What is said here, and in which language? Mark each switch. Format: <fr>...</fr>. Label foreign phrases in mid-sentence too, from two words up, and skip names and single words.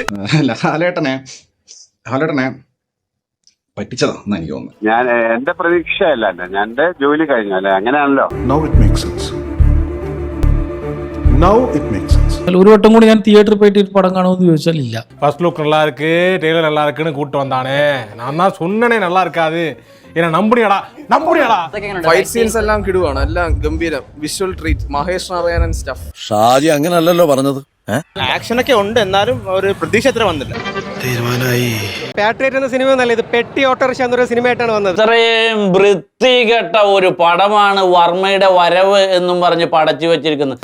<ml>ഹാലേട്ടനെ പറ്റിച്ചതാ എനിക്ക് തോന്നുന്നു. ഞാൻ എന്റെ പ്രതീക്ഷയല്ല, ഞാൻ എന്റെ ജോലി കഴിഞ്ഞു അല്ലെ, അങ്ങനെയാണല്ലോ. ഒരു വട്ടം കൂടി ഞാൻ തിയേറ്ററിൽ പോയിട്ട് പടം കാണുമെന്ന് ചോദിച്ചാൽ ഇല്ല.</ml> <ta>ஃபர்ஸ்ட் லுக் நல்லா இருக்கு, ட்ரெய்லர் நல்லா இருக்குன்னு கூட்டு வந்தானே. நான் தான் சொன்னனே நல்லா இருக்காது. என்ன நம்புறியாடா?</ta> <ml>ഫൈറ്റ് സീൻസ് എല്ലാം കിടുവാണ്, എല്ലാം ഗംഭീരം. വിഷ്വൽ ട്രീറ്റ്, മഹേഷ് നാരായണൻ സ്റ്റഫ്. ഷാജി അങ്ങനല്ലല്ലോ പറഞ്ഞത്. ആക്ഷൻ ഒക്കെ ഉണ്ട്, എന്നാലും ഒരു പ്രതീക്ഷ അത്ര വന്നില്ല. തീരുമാനമായി. പാട്രിയറ്റ് എന്ന സിനിമ നല്ല, ഇത് പെട്ടി ഓട്ടോറിക്ഷ എന്നൊരു സിനിമയായിട്ടാണ് വന്നത്. ഇത്രയും വൃത്തികെട്ട ഒരു പടമാണ് വർമ്മയുടെ വരവ് എന്നും പറഞ്ഞ് പടച്ചു വെച്ചിരിക്കുന്നത്.</ml>